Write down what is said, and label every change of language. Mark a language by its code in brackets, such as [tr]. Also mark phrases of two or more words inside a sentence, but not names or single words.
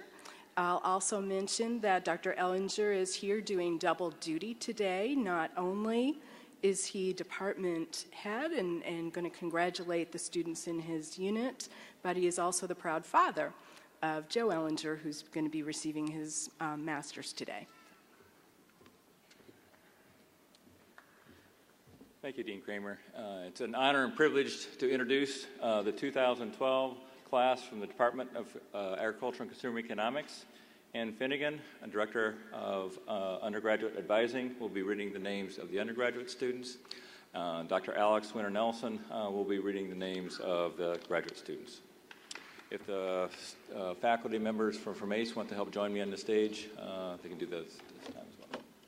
[en] I'll also mention that Dr. Ellinger is here doing double duty today, not only is he department head and going to congratulate the students in his unit, but he is also the proud father of Joe Ellinger, who's going to be receiving his master's today. Thank you, Dean Kramer. It's an honor and privilege to introduce the 2012 class from the Department of Agriculture and Consumer Economics. Ann Finnegan, a Director of Undergraduate Advising, will be reading the names of the undergraduate students. Dr. Alex Winter-Nelson will be reading the names of the graduate students. If the faculty members from ACE want to help join me on the stage, they can do this time as well.